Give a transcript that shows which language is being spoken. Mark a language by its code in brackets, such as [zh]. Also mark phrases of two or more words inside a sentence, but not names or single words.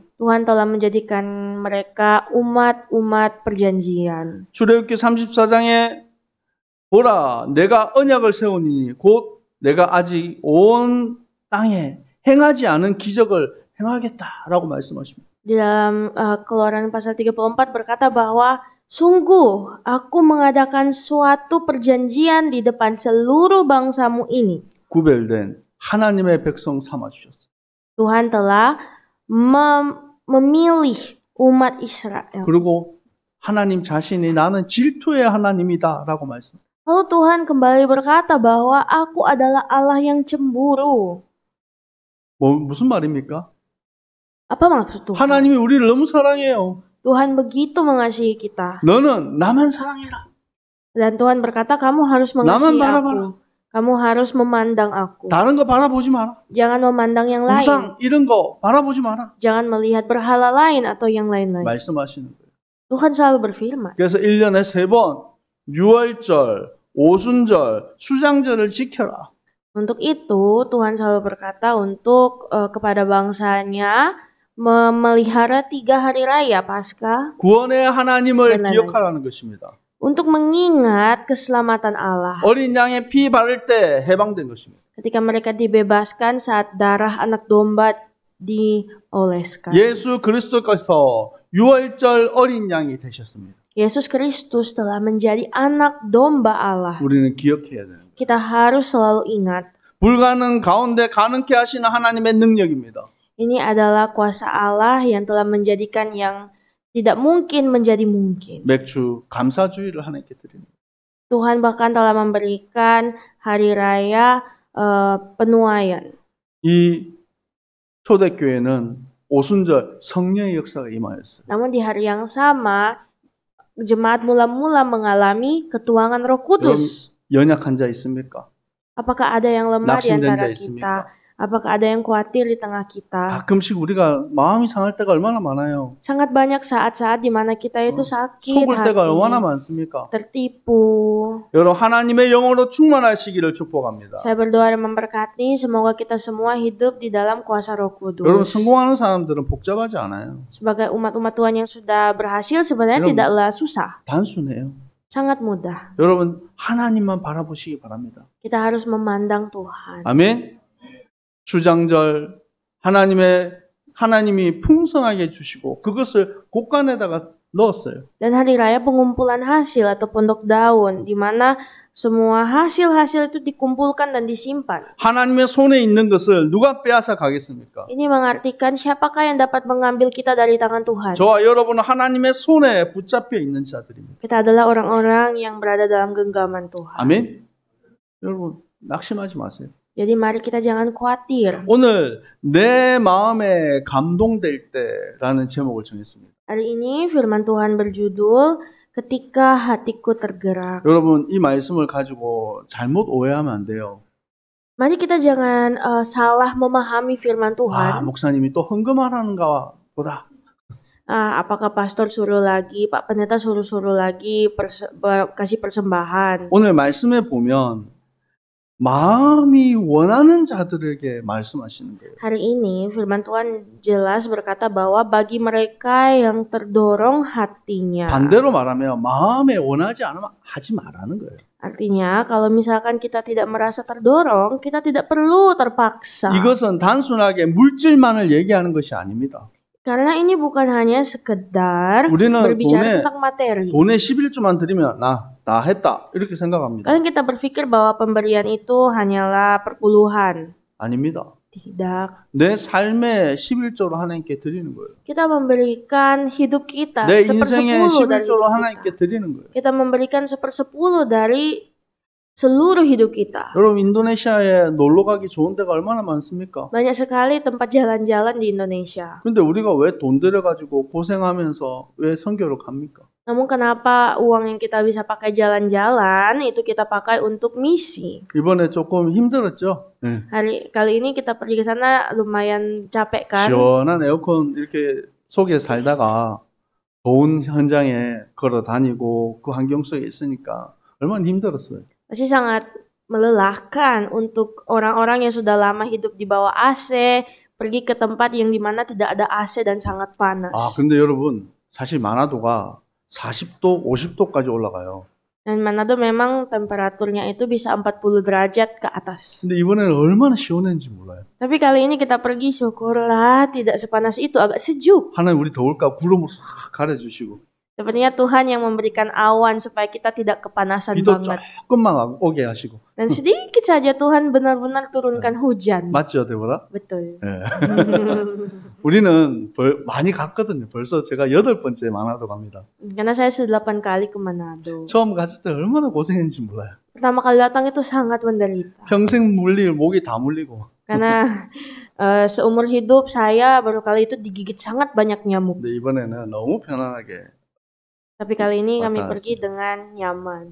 [id] Tuhan telah menjadikan mereka umat-umat perjanjian. [ko] 출애굽기 34장에 보라 내가 언약을 세우니 곧 내가 아직 온 땅에 행하지 않은 기적을 행하겠다라고 말씀하십니다. [id] Di dalam Keluaran pasal 34 berkata bahwa sungguh aku mengadakan suatu perjanjian di depan seluruh bangsamu ini. [ko] 구별된 하나님의 백성 삼아 주셨어요. [id] Tuhan telah memilih umat Israel. [ko] 그리고 하나님 자신이 나는 질투의 하나님이다라고 말씀. [id] Lalu Tuhan kembali berkata bahwa aku adalah Allah yang cemburu. [ko] 무슨 말입니까? [id] Apa maksud Tuhan? [ko] 하나님이 우리를 너무 사랑해요. [id] Tuhan begitu mengasihi kita. [ko] 너는 나만 사랑해라. [id] Dan Tuhan berkata kamu harus mengasihi aku. Kamu harus memandang aku. [ko] 다른 거 바라보지 마라. [id] Jangan memandang yang lain. [ko] 우상 이런 거 바라보지 마라. [id] Jangan melihat berhala lain atau yang lain-lain. [ko] 말씀하시는 거예요. [id] Tuhan selalu berfirman. [ko] 그래서 1년에 3번 유월절, 오순절, 수장절을 지켜라. [id] Untuk itu Tuhan selalu berkata untuk kepada bangsanya memelihara 3 hari raya Paskah. [ko] 구원의 하나님을 기억하라는 것입니다. [id] Untuk mengingat keselamatan Allah. [ko] 어린 양의 피 바를 때 해방된 것입니다. [id] Ketika mereka dibebaskan saat darah anak domba dioleskan. [ko] 예수 그리스도께서 유월절 어린 양이 되셨습니다. [id] Yesus Kristus telah menjadi anak domba Allah. [ko] 우리는 기억해야 되는 거예요. [id] Kita harus selalu ingat. [ko] 불가능 가운데 가능케 하시는 하나님의 능력입니다. [id] Ini adalah kuasa Allah yang telah menjadikan yang tidak mungkin menjadi mungkin. [ko] 맥주 감사주의를 하나님께 드립니다. [id] Tuhan bahkan telah memberikan hari raya penuaian. [ko] 이 초대교회는 오순절 성령의 역사가 임하였어요. [id] Namun di hari yang sama jemaat mula-mula mengalami ketuangan Roh Kudus. [ko] 연약한 자 있습니까? [id] Apakah ada yang lemah di [ko] 낙심된 [id] antara [ko] 자 [id] kita? [ko] 있습니까? [id] Apakah ada yang khawatir di tengah kita? [ko] 가끔씩 우리가 마음이 상할 때가 얼마나 많아요. [id] Sangat banyak saat-saat di mana kita itu sakit [ko] 속을 때가 얼마나 [id] hati, [ko] 많습니까? [id] tertipu. [ko] 여러분 하나님의 영으로 충만하시기를 축복합니다. [id] Saya berdoa dan memberkati semoga kita semua hidup di dalam kuasa Roh Kudus. [ko] 여러분 성공하는 사람들은 복잡하지 않아요. [id] Sebagai umat-umat Tuhan yang sudah berhasil sebenarnya [ko] 여러분, [id] tidaklah susah, [ko] 단순해요. [id] sangat mudah. [ko] 여러분 하나님만 바라보시기 바랍니다. [id] Kita harus memandang Tuhan. [ko] 아멘. 수장절 하나님이 풍성하게 주시고 그것을 곳간에다가 넣었어요. [id] Dan hari raya pengumpulan hasil atau pondok daun di mana semua hasil-hasil itu dikumpulkan dan disimpan. [ko] 하나님의 손에 있는 것을 누가 빼앗아 가겠습니까? [id] Ini mengartikan siapakah yang dapat mengambil kita dari tangan Tuhan? [ko] 저와 여러분은 하나님의 손에 붙잡혀 있는 자들입니다. [id] Kita adalah orang-orang yang berada dalam genggaman Tuhan. [ko] 아멘. 여러분 낙심하지 마세요. [id] Jadi mari kita jangan khawatir. [ko] 오늘 내 마음에 감동될 때라는 제목을 정했습니다. [id] Hari ini firman Tuhan berjudul Ketika Hatiku Tergerak. [ko] 여러분 이 말씀을 가지고 잘못 오해하면 안 돼요. [id] Mari kita jangan salah memahami firman Tuhan. [ko] 목사님이 또 헌금하라는가 보다. [id] Apakah pastor suruh lagi, Pak Pendeta suruh lagi kasih persembahan. [ko] 오늘 말씀에 보면 마음이 원하는 자들에게 말씀하시는 거예요. [id] Hari ini firman Tuhan jelas berkata bahwa bagi mereka yang terdorong hatinya. [ko] 반대로 말하면 마음에 원하지 않으면 하지 말라는 거예요. [id] Artinya kalau misalkan kita tidak merasa terdorong, kita tidak perlu terpaksa. [ko] 이것은 단순하게 물질만을 얘기하는 것이 아닙니다. [id] Karena ini bukan hanya sekedar [ko] 우리는 [id] berbicara tentang materi. [ko] 돈에 11조만 드리면 나 했다 이렇게 생각합니다. [id] Kadang kita berpikir bahwa pemberian itu hanyalah perpuluhan. [ko] 아닙니다. [id] Tidak. [ko] 내 삶의 11조로 하나님께 드리는 거예요. [id] Kita memberikan hidup kita, [ko] 내 인생의 [id] 1/10 dari [ko] 11조로 [id] hidup [ko] 하나님께 [id] kita. [ko] 드리는 거예요. [id] Kita memberikan 1/10 dari seluruh hidup kita. [ko] 여러분 인도네시아에 놀러 가기 좋은 데가 얼마나 많습니까? [id] Banyak sekali tempat jalan-jalan di Indonesia. [ko] 근데 우리가 왜 돈 들여가지고 고생하면서 왜 선교를 갑니까? [id] Namun kenapa uang yang kita bisa pakai jalan-jalan itu kita pakai untuk misi? [ko] 이번에 조금 힘들었죠? [id] Kali ini kita pergi ke sana lumayan capek kan? [ko] 시원한 에어컨 이렇게 속에 살다가 더운 현장에 걸어 다니고 그 환경 속에 있으니까 얼마나 힘들었어요. [id] Pasti sangat melelahkan untuk orang-orang yang sudah lama hidup di bawah AC, pergi ke tempat yang dimana tidak ada AC dan sangat panas. [ko] 아, 근데 여러분 사실 마나도가 40도, 50도까지 올라가요. [id] Dan Manado memang temperaturnya itu bisa 40 derajat ke atas. [ko] 근데 이번에는 얼마나 시원했는지 몰라요. [id] Tapi kali ini kita pergi, syukurlah tidak sepanas itu, agak sejuk. [ko] 하나님 우리 더울까 구름으로 싹 가려주시고 [id] Sepertinya Tuhan yang memberikan awan supaya kita tidak kepanasan [ko] 비도 [id] banget. [ko] 조금만 오게 하시고 [id] Dan sedikit saja Tuhan benar-benar turunkan hujan. [ko] 맞죠, 데보라? [id] Betul. [ko] 예. 우리는 많이 갔거든요. 벌써 제가 8번째 마나도 갑니다. [id] Karena saya sudah 8 kali ke Manado. [ko] 처음 갔을 때 얼마나 고생했는지 몰라요. [id] Pertama kali datang itu sangat menderita. [ko] 평생 물릴 목이 다 물리고. [id] Karena seumur hidup saya baru kali itu digigit sangat banyak nyamuk. [ko] 근데 이번에는 너무 편안하게. [id] Tapi kali ini kami [ko] 왔다 [id] pergi [ko] 갔습니다. [id] dengan nyaman.